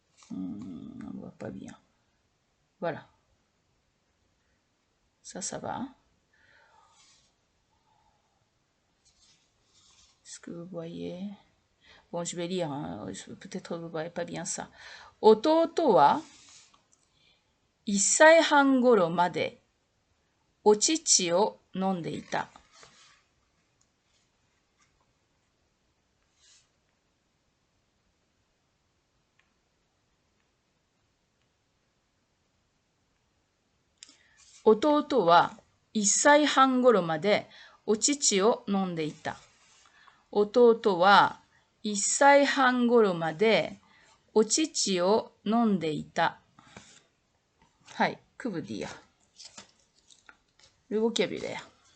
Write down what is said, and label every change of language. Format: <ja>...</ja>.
<fr>On voit pas bien. Voilà. Ça va. Hein. Est-ce que vous voyez? Bon, je vais lire. Hein. Peut-être vous voyez pas bien ça.</fr> <ja>Ototo wa 1歳半頃までお乳を飲んでいた。弟は1歳半頃までお乳を飲んでいた。弟は1歳半頃までお乳を飲んでいた。</ja> <fr>はい、que veut dire le vocabulaire.</fr>